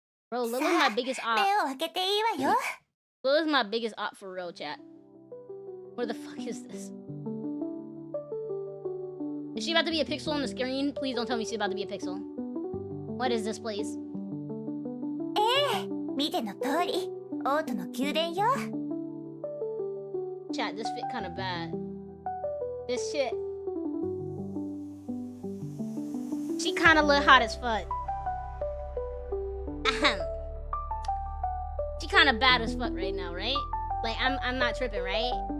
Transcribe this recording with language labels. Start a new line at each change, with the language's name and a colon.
English: Bro, Lily's my biggest op.
Japanese: 目を開けていいわよ。
English: Lily's my biggest op for real, chat. Where the fuck is this? Is she about to be a pixel on the screen? Please don't tell me she's about to be a pixel. What is this place?
Japanese: 見ての通り、王都の宮殿よ。
English: Chat, this fit kind of bad. This shit. She kind of look hot as fuck. Ahem. She kind of bad as fuck right now, right? Like I'm not tripping, right?